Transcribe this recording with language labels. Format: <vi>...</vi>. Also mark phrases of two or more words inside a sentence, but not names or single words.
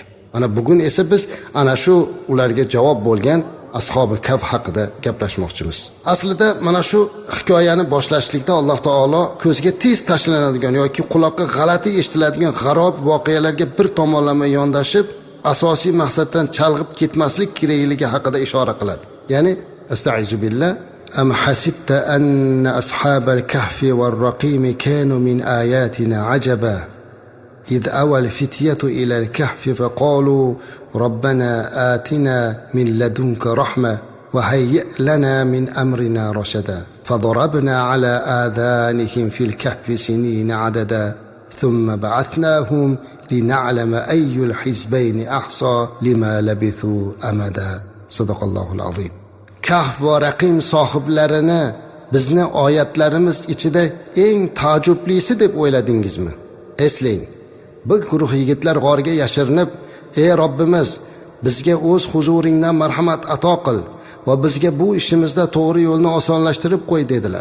<uz>Mana bugun esa biz ana shu ularga javob bo'lgan Ashobi Kahf haqida gaplashmoqchimiz. Aslida mana shu hikoyani boshlashlikda Alloh taolo ko'zga tez tashlanadigan yoki quloqqa g'alati eshitiladigan g'arob voqealarga bir tomonlama yondashib, asosiy maqsaddan chalg'ib ketmaslik kerakligi haqida ishora qiladi.</uz> <ar>يعني أستعيذ بالله, أم حسبت أن أصحاب الكهف والرقيم كانوا من آياتنا عجبا إذ أوى الفتية إلى الكهف فقالوا ربنا آتنا من لدنك رحمة وهيئ لنا من أمرنا رشدا فضربنا على آذانهم في الكهف سنين عددا ثم بعثناهم لنعلم أي الحزبين أحصى لما لبثوا أمدا صدق الله العظيم.</ar> <uz>Kahf va Raqim sohiblarini bizni oyatlarimiz ichida eng taajjublisi deb o'yladingizmi? Eslang, bir guruh yigitlar g'orga yashirinib, ey Robbimiz, bizga o'z huzuringdan marhamat ato qil va bizga bu ishimizda to'g'ri yo'lni osonlashtirib qo'y dedilar.</uz>